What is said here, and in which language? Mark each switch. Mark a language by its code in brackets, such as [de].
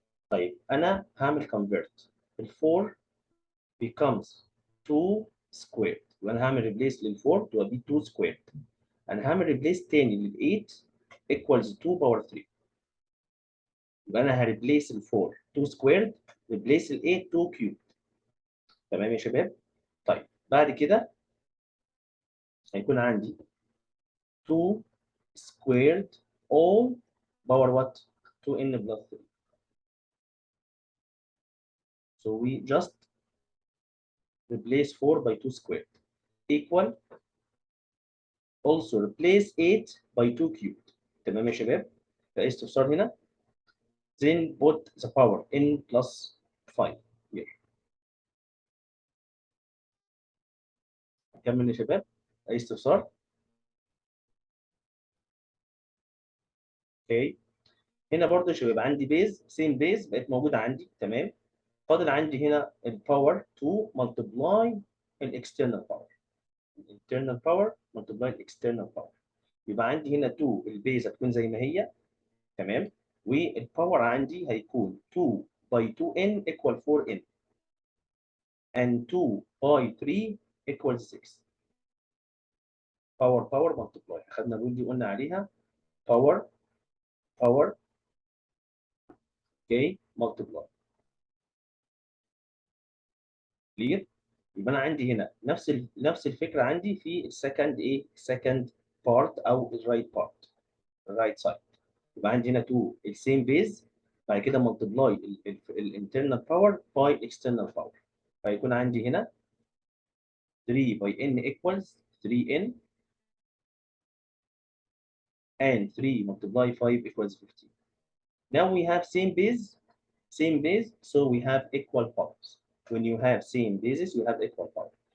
[ar] طيب أنا هعمل [en] convert ال 4 becomes 2 squared [ar] وانا هعمل replace لل 4 تبقى 2 squared. انا هعمل replace تاني لل 8 equals 2 power 3. يبقى انا هريبليس ال 4 2 squared replace ال 8 2 cubed. تمام يا شباب؟ طيب بعد كده هيكون عندي [en] 2 squared all power what؟ 2n plus 3. So we just replace 4 by 2 squared equal also replace 8 by 2 cubed. [ar] تمام يا شباب؟ فاستفسار هنا [en] then put the power n plus 5 here. [ar] كمل يا شباب. اي استفسار؟ اوكي. هنا برضه يا شباب عندي بيز سيم بيز بقت موجوده عندي. تمام. فاضل عندي هنا الباور 2 ملتبلاي الاكسترنال باور. الانترنال باور ملتبلاي الاكسترنال باور. يبقى عندي هنا 2 البيز هتكون زي ما هي. تمام. والباور عندي هيكون [en] 2 by 2n equal 4n and 2 by 3 equals 6. Power multiply. [ar] اخذنا الرول دي قلنا عليها باور اوكي ملتبلاي. كلير. يبقى انا عندي هنا نفس الفكره عندي في السكند السكند بارت او الرايت بارت الرايت سايد. يبقى عندي هنا 2 السيم بيز بعد كده ملتبلاي الانترنال باور باي الاكسترنال باور. فيكون عندي هنا [en] 3 by n equals 3n and 3 multiply 5 equals 15. Now we have same base, so we have equal powers. When you have same bases, you have equal power.